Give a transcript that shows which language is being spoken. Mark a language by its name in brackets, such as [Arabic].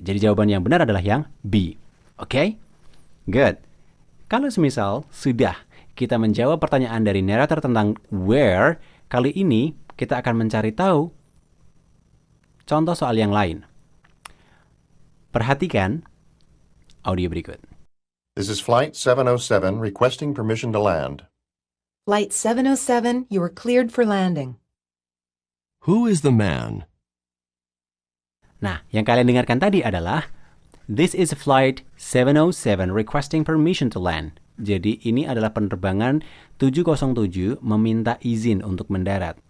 [Indonesian] Jadi jawaban yang benar adalah yang B. Oke? Good. Kalau semisal sudah kita menjawab pertanyaan dari narrator tentang where, kali ini kita akan mencari tahu contoh soal yang lain. Perhatikan audio berikut. [English] This is Flight 707 requesting permission to land. Flight 707, you are cleared for landing. Who is the man? [Indonesian] Nah, yang kalian dengarkan tadi adalah [English] This is flight 707 requesting permission to land. [Indonesian] Jadi ini adalah penerbangan 707 meminta izin untuk mendarat.